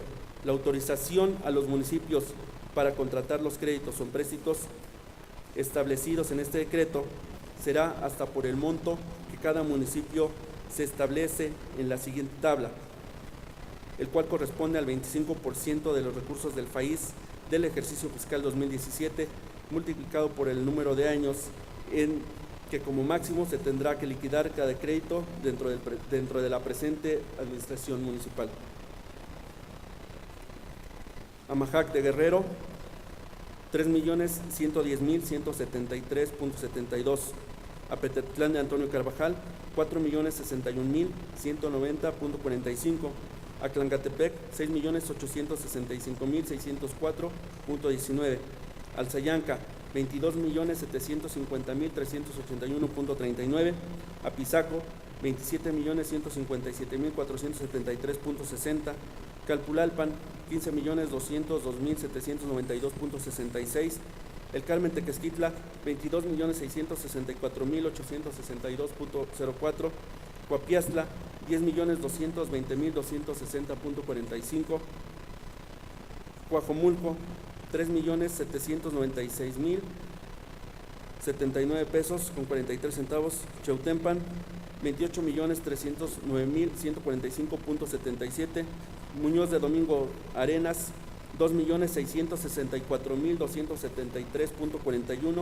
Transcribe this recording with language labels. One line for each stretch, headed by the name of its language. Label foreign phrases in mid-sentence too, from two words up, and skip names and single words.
Spanish: La autorización a los municipios para contratar los créditos o empréstitos establecidos en este decreto será hasta por el monto que cada municipio se establece en la siguiente tabla, el cual corresponde al 25% de los recursos del país del ejercicio fiscal 2017, multiplicado por el número de años en que como máximo se tendrá que liquidar cada crédito dentro de la presente administración municipal. Amajac de Guerrero, 3.110.173.72. Apetetlán de Antonio Carvajal, 4.061.190.45. Aclangatepec, 6.865.604.19. Alzayanca, 22.750.381.39. Apizaco, 27.157.473.60. Calpulalpan, 15.202.792.66. El Carmen Tequesquitla, 22.664.862.04. Coapiastla, 10.220.260.45. Coajomulco, 3.796.079 pesos con 43 centavos. Cheutempan, 28.309.145.77. Muñoz de Domingo Arenas, 2.664.273.41.